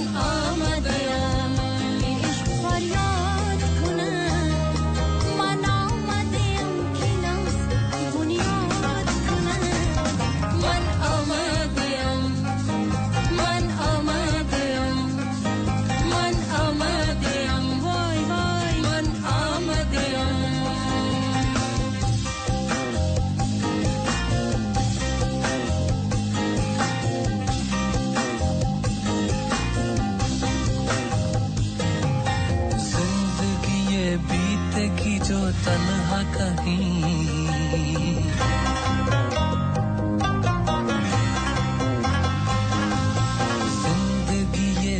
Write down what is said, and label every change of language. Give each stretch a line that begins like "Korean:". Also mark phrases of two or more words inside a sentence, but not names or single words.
Persian: آمدیم این عشق فریاد کنم من آمدیم که ناز بنیاد کنم من آمدیم وای وای من آمدیم
Hindi: जिंदगी ये बीतेगी जो तन्हा कहीं जिंदगी ये